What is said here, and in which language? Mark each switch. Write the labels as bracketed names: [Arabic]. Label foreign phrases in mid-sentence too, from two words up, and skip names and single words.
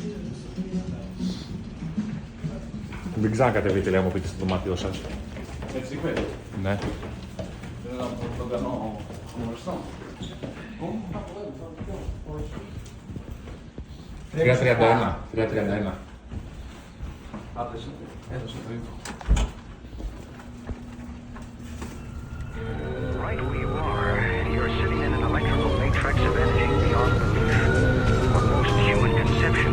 [Greek] Μην ξανακατεβείτε, λέει, μου πείτε στο δωμάτιό σας. Έτσι είπε. Ναι. Δεν θα τον κάνω χωριστό. 3.31. 3.31. Έδωσε το info. [English] Right where you are, you're sitting in an electrical matrix of energy beyond belief, of most human conception.